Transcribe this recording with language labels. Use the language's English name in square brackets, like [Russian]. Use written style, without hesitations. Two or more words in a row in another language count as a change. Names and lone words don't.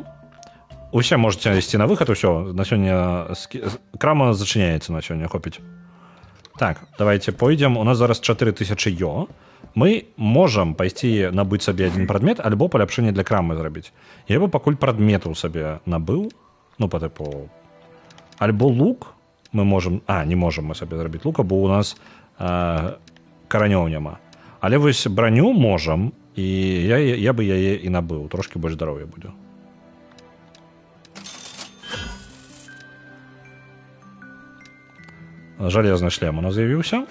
[Belarusian] Усе можете ісці на выхад, усё. На сёння крама зачыняецца на сёння, хопіць. Так, давайте пойдзем. У нас зараз 4000 йо. Мы можам пайсці набыць сабе адзін прадмет, альбо паляпшэнне для крамы зрабіць. Я бы пакуль прадметаў сабе набыў. [Russian] Ну, по типу, альбо лук мы можем... [Belarusian] не можем мы сабе зрабіць лука, бо у нас каранёў няма. Але вось броню можам, і я бы яе і набыў. Трошки больш здароўя будзе. Жалезны шлем у нас з'явіўся.